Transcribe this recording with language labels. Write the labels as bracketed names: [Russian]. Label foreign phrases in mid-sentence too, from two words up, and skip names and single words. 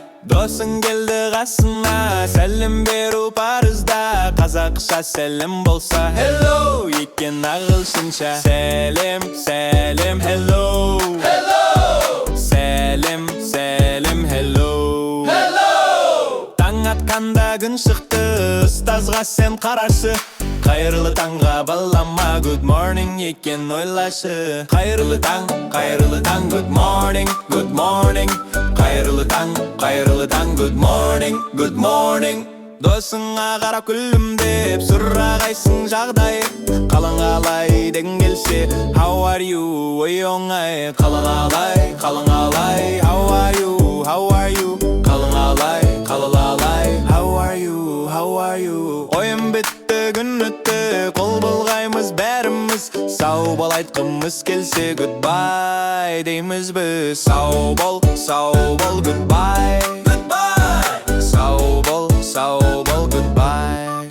[Kazakh] Досың келді қасыңа, сәлем беру парызда, Қазақша сәлем болса hello, екен ағылшынша. Сәлем, сәлем, hello, сәлем, сәлем, hello. Таң атқанда күн шықты, ұстазға сен қарашы. Қайырлы таңға балама, [English] good morning [Kazakh] екен ойлашы. Қайырлы таң, [English] good morning, good morning. [Kazakh] Қайырлы таң, [English] good morning, good morning. [Kazakh] Досыңа қарап күлімдеп, сұрағайсың жағдай. Қалың қалай деген келсе, [English] how are you, [Kazakh] ой оңай. Қалың қалай, [English] how are you, how are you. [Kazakh] Қалың қалай, [English] how are you, how are you. [Kazakh] Ойын бітті, күн өтті, қол бұлғаймыз бәріміз. Сау бол айтқымыз келсе, goodbye дейміз біз. Сау бол, goodbye. Сау бол, goodbye.